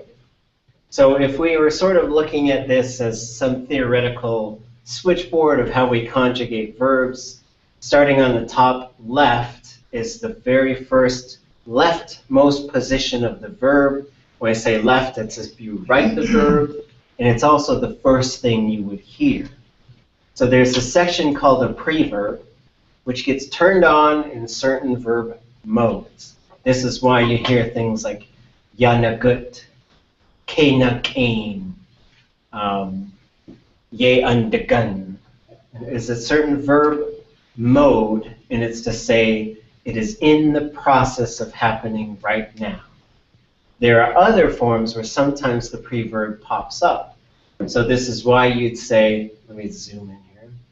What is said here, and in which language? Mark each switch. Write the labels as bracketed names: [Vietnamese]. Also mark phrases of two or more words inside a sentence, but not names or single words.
[English] So if we were sort of looking at this as some theoretical switchboard of how we conjugate verbs, starting on the top left is the very first leftmost position of the verb. When I say left, it's if you write the verb, and it's also the first thing you would hear. So there's a section called a preverb, which gets turned on in certain verb modes. This is why you hear things like [Tlingit] yanagut, kenakain, ye undegun. [English] It's a certain verb mode, and it's to say it is in the process of happening right now. There are other forms where sometimes the preverb pops up. So this is why you'd say, let me zoom in here.